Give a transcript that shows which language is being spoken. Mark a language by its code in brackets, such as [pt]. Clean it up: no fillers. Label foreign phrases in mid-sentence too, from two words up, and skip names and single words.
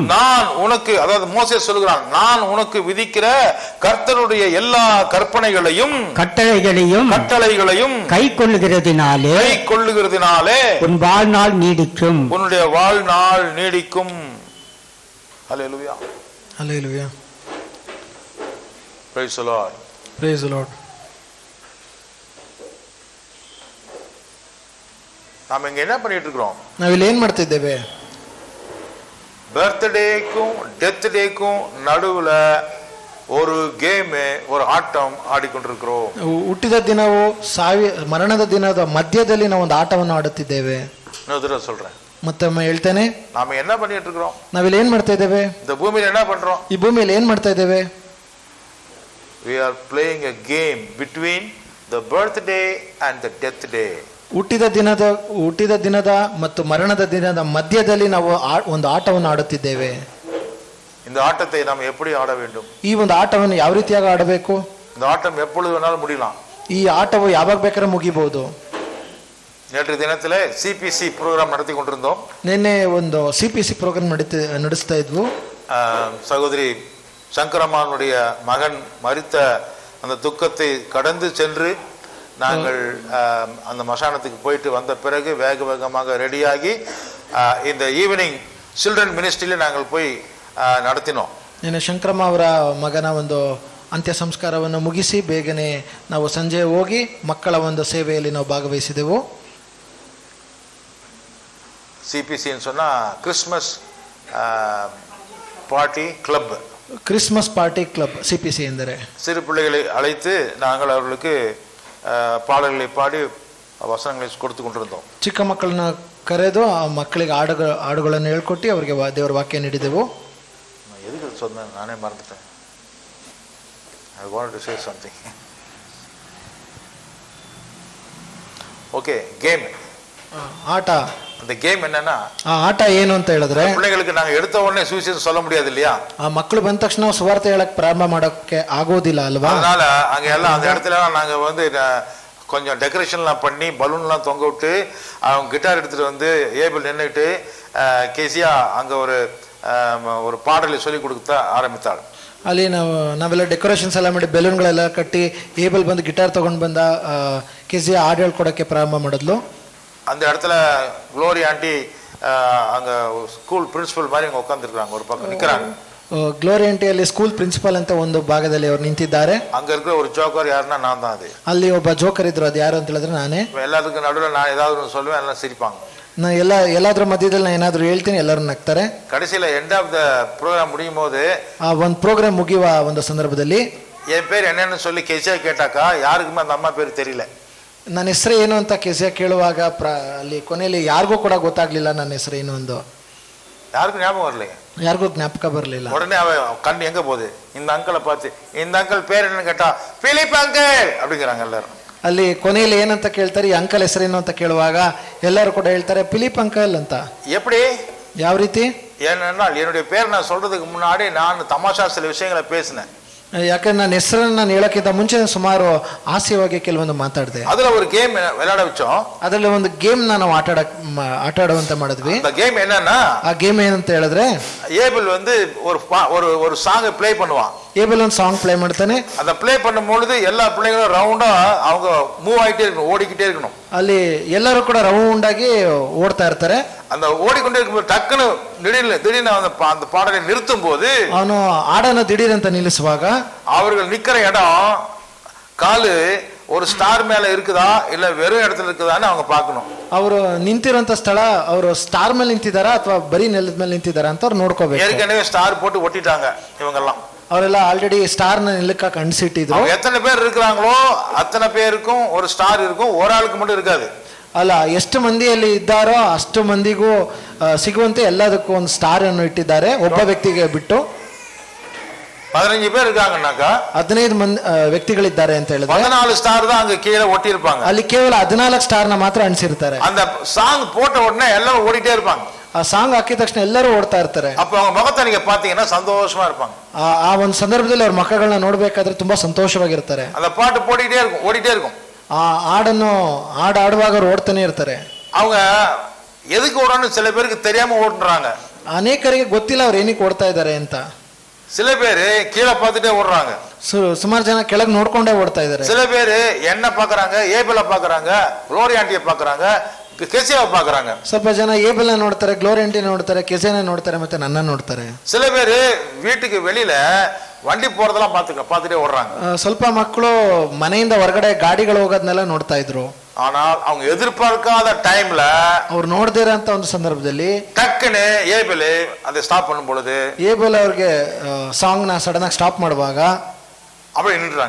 [ta] நான் உனக்கு, அதாவது மோசே சொல்கிறான், நான் உனக்கு விதிக்கிற கர்த்தருடைய எல்லா கற்பனைகளையும் கட்டளைகளையும் கை கொள்ளுகிறதினாலே உன் வாழ்நாள் நீடிக்கும். உன்னுடைய வாழ்நாள் நீடிக்கும். ஹல்லேலூயா, ஹல்லேலூயா. [en] Praise the Lord. Praise the Lord. [ta] நாம இங்க என்ன பண்ணிட்டு இருக்கிறோம்? [kn] ನಾವಿಲ್ಲಿ ಏನ್ ಮಾಡ್ತಾ ಇದ್ದೇವೆ? [ta] பர்த்டேக்கும் [en] death day [ta] நடுவுல ஒரு கேம், ஒரு ஆட்டம் ஆடிக்கொண்டிருக்கிறோம். [kn] ಹುಟ್ಟಿದ ದಿನವು ಮರಣದ ದಿನದ ಮಧ್ಯದಲ್ಲಿ ನಾವು ಒಂದು ಆಟವನ್ನು ಆಡುತ್ತಿದ್ದೇವೆ. [ta] இன்னொரு சொல்றேன், [kn] ಮತ್ತೊಮ್ಮೆ ಹೇಳ್ತೇನೆ, [ta] நாம என்ன பண்ணிட்டு இருக்கிறோம்? [kn] ನಾವಿಲ್ಲಿ ಏನ್ ಮಾಡ್ತಾ ಇದ್ದೇವೆ? [ta] இந்த பூமியில என்ன பண்றோம்? [kn] ಈ ಭೂಮಿಯಲ್ಲಿ ಏನ್ ಮಾಡ್ತಾ ಇದ್ದೇವೆ? [en] We are playing a game between the birthday and the death day. [kn] ಹುಟ್ಟಿದ ದಿನದ ಮತ್ತು ಮರಣದ ದಿನದ ಮಧ್ಯದಲ್ಲಿ ನಾವು ಒಂದು ಆಟವನ್ನು ಆಡುತ್ತಿದ್ದೇವೆ. [ta] இந்த ஆட்டத்தை நாம் எப்படி ஆட வேண்டும்? [kn] ಈ ಒಂದು ಆಟವನ್ನು ಯಾವ ರೀತಿಯಾಗಿ ಆಡಬೇಕು? [ta] இந்த ஆட்டம் எப்பொழுது வேணாலும் முடியலாம். [kn] ಈ ಆಟವು ಯಾವಾಗ ಬೇಕಾದ್ರೂ ಮುಗಿಬಹುದು. [ta] நேற்று தினத்துல சிபிசி ப்ரோக்ராம் நடத்தி கொண்டிருந்தோம். [kn] ನಿನ್ನೆ ಒಂದು ಸಿಪಿಸಿ ಪ್ರೋಗ್ರಾಮ್ ನಡೆಸ್ತಾ ಇದ್ವು. [ta] சகோதரி சங்கரம்மானுடைய மகன் மரித்த அந்த துக்கத்தை கடந்து சென்று நாங்கள் அந்த மசானத்துக்கு போயிட்டு வந்த பிறகு வேகமாக ரெடியாகி இந்த [en] evening children ministry [ta] நாங்கள் போய் நடத்தினோம். [kn] ನಿನ್ನೆ ಶಂಕರಮ್ಮ ಅವರ ಮಗನ ಒಂದು ಅಂತ್ಯ ಸಂಸ್ಕಾರವನ್ನು ಮುಗಿಸಿ ಬೇಗನೆ ನಾವು ಸಂಜೆ ಹೋಗಿ ಮಕ್ಕಳ ಒಂದು ಸೇವೆಯಲ್ಲಿ ನಾವು ಭಾಗವಹಿಸಿದೆವು. [ta] சிபிசின்னு சொன்னா கிறிஸ்மஸ் பார்ட்டி கிளப். [kn] ಕ್ರಿಸ್ಮಸ್ ಪಾರ್ಟಿ ಕ್ಲಬ್ ಸಿಪಿಸಿ ಎಂದರೆ [ta] சிறு பிள்ளைகளை அழைத்து நாங்கள் அவர்களுக்கு பாடல்களை பாடி வசனங்களை கொடுத்து கொண்டிருந்தோம். [kn] ಚಿಕ್ಕ ಮಕ್ಕಳನ್ನ ಕರೆದು ಆ ಮಕ್ಕಳಿಗೆ ಹಾಡುಗಳನ್ನು ಹೇಳ್ಕೊಟ್ಟು ಅವರಿಗೆ ದೇವರ ವಾಕ್ಯ ನೀಡಿದೆವು. [ta] எதுக்கு சொன்னேன் நானே மறந்துட்டேன். [en] I wanted to say something. Okay, game. [kn] ಆಟ. [ta] அந்த கேம் என்னன்னா, [kn] ಆ ಆಟ ಏನು ಅಂತ ಹೇಳಿದ್ರೆ, [ta] பிள்ளைகளுக்கு நாங்க எடுத்த உடனே சுவிசேஷம் சொல்ல முடியாது இல்லையா? [kn] ಆ ಮಕ್ಕಳು ಬಂದ ತಕ್ಷಣ ಸುವಾರ್ತೆ ಹೇಳಕ್ ಪ್ರಾರಂಭ ಮಾಡೋಕ್ಕೆ ಆಗೋದಿಲ್ಲ ಅಲ್ವಾ? [ta] அதனால அங்க எல்லாம் அந்த இடத்துல நாங்க வந்து கொஞ்சம் டெக்கரேஷன்லாம் பண்ணி பலூன்லாம் தொங்க விட்டு அவங்க கிட்டார் எடுத்துட்டு வந்து ஏபிள் நின்றுட்டு கேசியா அங்க ஒரு பாடலை சொல்லி கொடுக்க ஆரம்பித்தாள். [kn] ಅಲ್ಲಿ ನಾವೆಲ್ಲ ಡೆಕೋರೇಷನ್ಸ್ ಎಲ್ಲ ಮಾಡಿ ಬೆಲೂನ್ಗಳೆಲ್ಲ ಕಟ್ಟಿ ಏಬಲ್ ಬಂದು ಗಿಟಾರ್ ತಗೊಂಡು ಬಂದ ಕೆಸಿ ಹಾಡು ಹೇಳ್ಕೊಡಕ್ಕೆ ಪ್ರಾರಂಭ ಮಾಡಿದ್ಲು. [ta] அந்த இடத்துல குளோரி ஆண்டி அங்க [en] school principal [ta] மாதிரி அங்க உட்காந்துருக்காங்க, ஒரு பக்கம் நிக்கிறாங்க. [kn] ಗ್ಲೋರಿ ಆಂಟಿ ಅಲ್ಲಿ [en] school principal [kn] ಅಂತ ಒಂದು ಭಾಗದಲ್ಲಿ ಅವರು ನಿಂತಿದ್ದಾರೆ. [ta] அங்க இருக்கிற ஒரு ஜோக்கர் யாருன்னா நான் தான். அது [kn] ಅಲ್ಲಿ ಒಬ್ಬ ಜೋಕರ್ ಇದ್ರು, ಅದು ಯಾರು ಅಂತ ಹೇಳಿದ್ರೆ ನಾನೇ. [ta] எல்லாத்துக்கும் நடுவில் நான் ஏதாவது சொல்லுவேன், எல்லாம் சிரிப்பாங்க. [kn] ನಾ ಎಲ್ಲಾದ್ರ ಮಧ್ಯದಲ್ಲಿ ನಾನು ಏನಾದ್ರು ಹೇಳ್ತೀನಿ, ಎಲ್ಲರೂ ನಗ್ತಾರೆ. [ta] கடைசியில [en] end of the program [ta] முடியும் போது [kn] ಆ ಒಂದು ಪ್ರೋಗ್ರಾಮ್ ಮುಗಿಯುವ ಒಂದು ಸಂದರ್ಭದಲ್ಲಿ [ta] என் பேர் என்னன்னு சொல்லி கேசியா கேட்டாக்கா யாருக்குமே அந்த ಅಮ್ಮ பேர் தெரியல. [kn] ನನ್ನ ಹೆಸರು ಏನು ಅಂತ ಕೆಸಿಯ ಕೇಳುವಾಗ ಅಲ್ಲಿ ಕೊನೆಯಲ್ಲಿ ಯಾರಿಗೂ ಕೂಡ ಗೊತ್ತಾಗ್ಲಿಲ್ಲ ನನ್ನ ಹೆಸರು ಏನು ಒಂದು. [ta] யாருக்கும் ஞாபகம் வரல, [kn] ಯಾರಿಗೂ ಜ್ಞಾಪಕ ಬರಲಿಲ್ಲ. [ta] உடனே அவ கண் எங்க போகுது, இந்த அங்கிளை பார்த்து, இந்த அங்கிள் பேர் என்னன்னு கேட்டா பிலிப் அங்கிள் அப்படிங்கிறாங்க எல்லாரும். [kn] ಅಲ್ಲಿ ಕೊನೆಯಲ್ಲಿ ಏನಂತ ಕೇಳ್ತಾರೆ, ಈ ಅಂಕಲ್ ಹೆಸರೇನು ಅಂತ ಕೇಳುವಾಗ ಎಲ್ಲರೂ ಕೂಡ ಹೇಳ್ತಾರೆ ಫಿಲಿಪ್ ಅಂಕಲ್ ಅಂತ. [ta] எப்படி, [kn] ಯಾವ ರೀತಿ? [ta] ஏனென்றால் என்னுடைய பேர் நான் சொல்றதுக்கு முன்னாடி நான் தமாஷா சில விஷயங்களை பேசினேன். [kn] ಯಾಕಂದ್ರೆ ನನ್ನ ಹೆಸರನ್ನು ನಾನು ಹೇಳಕ್ಕಿಂತ ಮುಂಚೆ ಸುಮಾರು ಹಾಸ್ಯವಾಗಿ ಕೆಲವೊಂದು ಮಾತಾಡಿದೆ. [ta] அதுல ஒரு கேம் விளையாட வச்சோம். [kn] ಅದರಲ್ಲಿ ಒಂದು ಗೇಮ್ ನಾವು ಆಟ ಆಡುವಂತ ಮಾಡಿದ್ವಿ. [ta] அந்த கேம் என்னன்னா, [kn] ಆ ಗೇಮ್ ಏನಂತ ಹೇಳಿದ್ರೆ, [ta] ஏபிள் வந்து ஒரு [en] song play [ta] பண்ணுவான். [kn] ಏಬೆಲ್ ಒಂದು [en] song play [kn] ಮಾಡ್ತಾನೆ. [ta] அந்த ப்ளே பண்ணும் பொழுது எல்லா பிள்ளைங்களும் ரவுண்டா அவங்க மூவ் ஆயிட்டே இருக்கணும், ஓடிக்கிட்டே இருக்கணும். [kn] ಅಲ್ಲಿ ಎಲ್ಲರೂ ಕೂಡ ರೌಂಡ್ ಆಗಿ ಓಡ್ತಾ ಇರ್ತಾರೆ. [ta] அந்த ஓடிக்கொண்டே இருக்கும்போது டக்குன்னு திடீர்னு அந்த பாடலை நிறுத்தும் போது [kn] ಅವನು ಹಾಡನ್ನು ದಿಢೀರಂತ ನಿಲ್ಲಿಸುವಾಗ [ta] அவர்கள் நிக்கிற இடம் காலு ஒரு ஸ்டார் மேல இருக்குதா இல்ல வெறும் இடத்துல இருக்குதான்னு அவங்க பார்க்கணும். [kn] ಅವರು ನಿಂತಿರೋಂಥ ಸ್ಥಳ ಅವರು ಸ್ಟಾರ್ ಮೇಲೆ ನಿಂತಿದ್ದಾರಾ ಅಥವಾ ಬರೀ ನೆಲದ ಮೇಲೆ ನಿಂತಿದ್ದಾರಾ ಅಂತ ಅವ್ರು ನೋಡ್ಕೋಬೇಕು. [ta] ஏற்கனவே ஸ்டார் போட்டு ஒட்டிட்டாங்க இவங்கெல்லாம். [kn] ಅವರೆಲ್ಲ [en] already star [kn] ನ ನಿಲ್ಲಕ್ಕ ಕಣ್ಸಿಟ್ಟಿದ್ರು. [ta] எத்தனை பேர் இருக்கிறாங்களோ அத்தனை பேருக்கும் ஒரு ஸ்டார் இருக்கும், ஒரு ஆளுக்கு மட்டும் இருக்காது. [kn] ಅಲ್ಲ, ಎಷ್ಟು ಮಂದಿಯಲ್ಲಿ ಇದ್ದಾರೋ ಅಷ್ಟು ಮಂದಿಗೂ ಸಿಗುವಂತೆ ಎಲ್ಲದಕ್ಕೂ ಒಂದು ಸ್ಟಾರ್ ಅನ್ನು ಇಟ್ಟಿದ್ದಾರೆ, ಒಬ್ಬ ವ್ಯಕ್ತಿಗೆ ಬಿಟ್ಟು. [ta] 15 பேர் இருக்காங்கன்னாக்கಾ [kn] 15 ವ್ಯಕ್ತಿಗಳಿದ್ದಾರೆ ಅಂತ ಹೇಳಿದ್ರೆ [ta] 14 ஸ்டார் தான் அங்க கீழே ஒட்டி இருப்பாங்க. [kn] ಅಲ್ಲಿ ಕೇವಲ 14 ಸ್ಟಾರ್ ನ ಮಾತ್ರ ಅಣಿಸಿರ್ತಾರೆ. [ta] அந்த சாங் போட்ட உடனே எல்லாரும் ஓடிட்டே இருப்பாங்க. [kn] ಆ ಸಾಂಗ್ ಹಾಕಿದ ತಕ್ಷಣ ಎಲ್ಲರೂ ಓಡ್ತಾ ಇರ್ತಾರೆ. [ta] அப்ப அவங்க முகத்தை நீங்க பாத்தீங்கன்னா சந்தோஷமா இருப்பாங்க. [kn] ಆ ಒಂದು ಸಂದರ್ಭದಲ್ಲಿ ಅವ್ರ ಮಕ್ಕಳನ್ನ ನೋಡ್ಬೇಕಾದ್ರೆ ತುಂಬಾ ಸಂತೋಷವಾಗಿರ್ತಾರೆ. [ta] அந்த பாட்டு போட்டுக்கிட்டே இருக்கும், ஓடிட்டே இருக்கும். [kn] ಆ ಹಾಡನ್ನು ಆಡುವಾಗ ಅವ್ರು ಓಡ್ತಾನೆ ಇರ್ತಾರೆ. [ta] அவங்க எதுக்கு ஓடணும்னு சில பேருக்கு தெரியாம ஓடுறாங்க. [kn] ಅನೇಕರಿಗೆ ಗೊತ್ತಿಲ್ಲ ಅವ್ರು ಏನಕ್ಕೆ ಓಡ್ತಾ ಇದ್ದಾರೆ ಅಂತ. [ta] சில பேரு கீழே பார்த்துட்டே ஓடுறாங்க. [kn] ಸುಮಾರು ಜನ ಕೆಳಗೆ ನೋಡ್ಕೊಂಡೇ ಓಡ್ತಾ ಇದ್ದಾರೆ. [ta] சில பேரு என்ன பாக்குறாங்க, ஏபெல பாக்குறாங்க, ಗ್ಲೋರಿ ಆಂಟಿಯ பாக்குறாங்க, ಕೆಸಿಯ பாக்குறாங்க. [kn] ಸ್ವಲ್ಪ ಜನ ಏಬೆಲ್ ನೋಡ್ತಾರೆ, ಗ್ಲೋರಿ ಆಂಟಿ ನೋಡ್ತಾರೆ, ಕೆಸಿನ ನೋಡ್ತಾರೆ, ಮತ್ತೆ ನನ್ನ ನೋಡ್ತಾರೆ. [ta] சில பேரு வீட்டுக்கு வெளியில வண்டி போறதெல்லாம் பார்த்துட்டே ஓடுறாங்க. [kn] ಸ್ವಲ್ಪ ಮಕ್ಕಳು ಮನೆಯಿಂದ ಹೊರಗಡೆ ಗಾಡಿಗಳು ಹೋಗೋದನ್ನೆಲ್ಲ ನೋಡ್ತಾ ಇದ್ರು. [ta] ஆனால் அவங்க எதிர்பார்க்காத டைம்ல [kn] ಅವ್ರು ನೋಡದೇ ಇರೋಂತ ಒಂದು ಸಂದರ್ಭದಲ್ಲಿ [ta] டக்குன்னு ஏபெல் அதை ஸ்டாப் பண்ணும் பொழுது [kn] ಏಬೆಲ್ ಅವ್ರಿಗೆ ಸಾಂಗ್ ನ ಸಡನ್ ಆಗಿ ಸ್ಟಾಪ್ ಮಾಡುವಾಗ [ta] அப்படி நின்றுறாங்க.